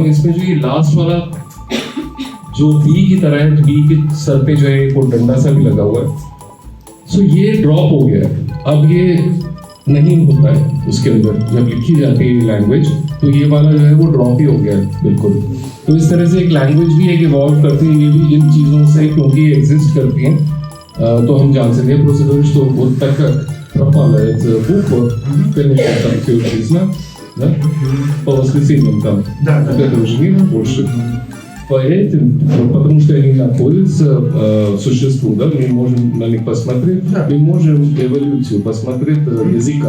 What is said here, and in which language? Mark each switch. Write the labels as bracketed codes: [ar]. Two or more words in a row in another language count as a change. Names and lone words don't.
[hi] इसमें जो ये लास्ट वाला जो बी की तरह है, बी के सर पे जो है एक डंडा सा भी लगा हुआ है, सो ये ड्रॉप हो गया है। अब ये नहीं होता है उसके अंदर जब लिखी जाती है लैंग्वेज, तो ये वाला जो है वो ड्रॉप ही हो गया है बिल्कुल। तो इस तरह से एक लैंग्वेज भी एक इवॉल्व करती है, ये भी इन चीज़ों से क्योंकि ये एग्जिस्ट करती हैं, तो हम जान सकते हैं प्रोसीड्यूर [ru] что вот так пропала эта буква, конечно, там все написано, да? По воскресеньям там. Да, да. Вот этого же нет больше. По этим, потому что они находятся существу, да, мы можем на них посмотреть, Да. мы можем эволюцию посмотреть языка.